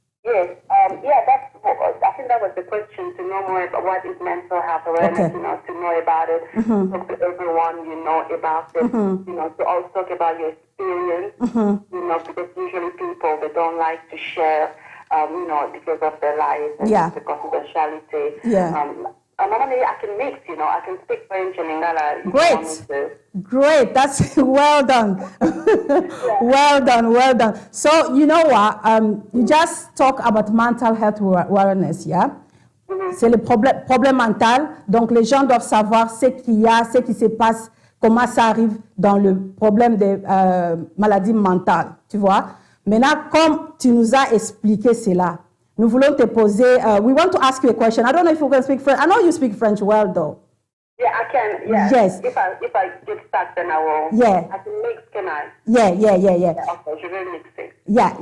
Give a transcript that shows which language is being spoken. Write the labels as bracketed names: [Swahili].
[English] Yes, yeah, I think that was the question, to know more about what is mental health awareness, you know, to know about it, talk to everyone you know about it, you know, to also talk about your experience, you know, because usually people, they don't like to share, you know, because of their lives and the confidentiality. Normally I can mix, you know, I can speak French and Lingala. Great, that's well done. Well done. So, you know what, you just talk about mental health awareness, yeah? [French] C'est le problème mental, donc les gens doivent savoir ce qu'il y a, ce qui se passe, comment ça arrive dans le problème des maladies mentales, tu vois? Maintenant, comme tu nous as expliqué cela, nous voulons te poser, [English] we want to ask you a question. I don't know if you can speak French. I know you speak French well, though. Yeah, I can. Yeah. Yes. If I get stuck, then I will. Yeah. I can mix, can I? Yeah. [French] Okay, je vais mixer.